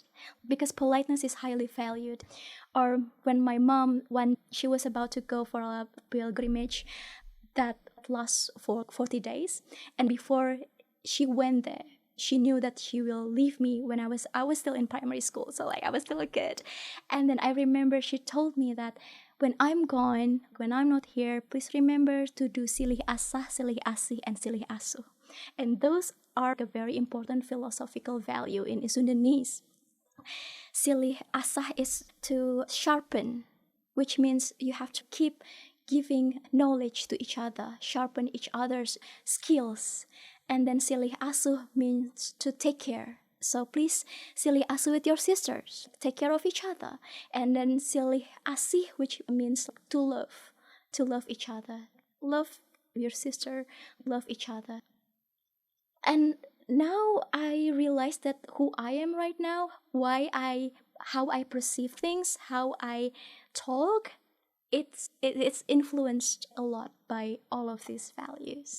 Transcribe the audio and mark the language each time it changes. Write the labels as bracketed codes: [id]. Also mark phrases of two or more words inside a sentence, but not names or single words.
[en] Because politeness is highly valued. Or when my mom, when she was about to go for a pilgrimage that lasts for 40 days, and before she went there, she knew that she will leave me when I was still in primary school, so like I was still a kid. And then I remember she told me that when I'm gone, when I'm not here, please remember to do [su] silih asah, silih asih, [en] and [su] silih asuh. [en] And those are a very important philosophical value in Sundanese. [su] Silih asah [en] is to sharpen, which means you have to keep giving knowledge to each other, sharpen each other's skills. And then [su] silih asuh [en] means to take care. So please [su] silih asuh [en] with your sisters, take care of each other. And then [su] silih asih, [en] which means to love each other. Love your sister, love each other. And now I realize that who I am right now, how I perceive things, how I talk, it's influenced a lot by all of these values.